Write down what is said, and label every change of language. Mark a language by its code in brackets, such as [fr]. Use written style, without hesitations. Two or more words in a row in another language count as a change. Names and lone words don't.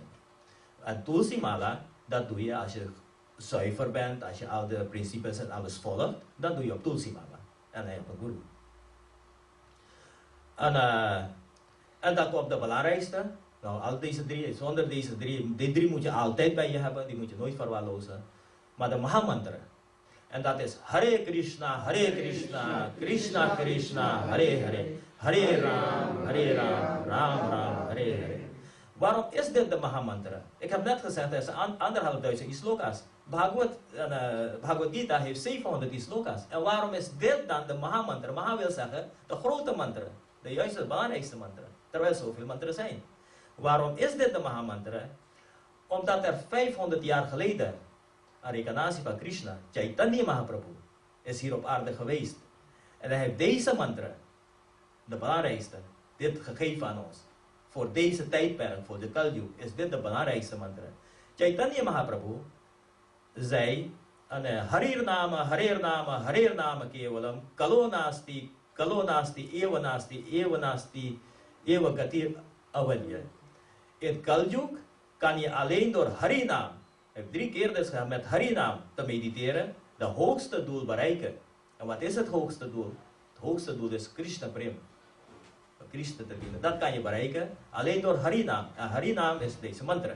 [nl] En [hi] tulsi mala, [nl] dat doe je als je zuiver bent, als je al de principes en alles volgt, dan doe je op [hi] tulsi mala. [nl] En dan heb je een guru. En dan komt de belangrijkste. Nou, al deze 3, zonder deze 3, die 3 moet je altijd bij je hebben, die moet je nooit verwaarlozen. Maar de Mahamantra. En dat is [sa] Hare Krishna, Krishna Krishna, Hare Hare, Hare Ram, Ram Ram, Hare Hare. [nl] Waarom is dit de Mahamantra? Ik heb net gezegd, er zijn 1.500 slokas. Bhagavad Gita heeft 700 slokas. En waarom is dit dan de Mahamantra? Maha wil zeggen, de grote mantra. De juiste, belangrijkste mantra. Terwijl zoveel mantras zijn. Waarom is dit de Mahamantra? Omdat er 500 jaar geleden, een reïncarnatie van Krishna, Chaitanya Mahaprabhu, is hier op aarde geweest. En hij heeft deze mantra, de belangrijkste, dit gegeven aan ons. Voor deze tijdperk, voor de Kali Yuga, is dit de belangrijkste mantra. Chaitanya Mahaprabhu zei, [sa] Harir Nama Kevalam, Kalonasti, Evanasti, Evagatir Avalya. [nl] In Kali Yuga kan je alleen door Harinam, ik heb 3 keer dus met Harinam te mediteren, de hoogste doel bereiken. En wat is het hoogste doel? Het hoogste doel is [hi] Krishna Prem. [nl] Krishna te dienen. Dat kan je bereiken alleen door Harinam. En Harinam is deze mantra.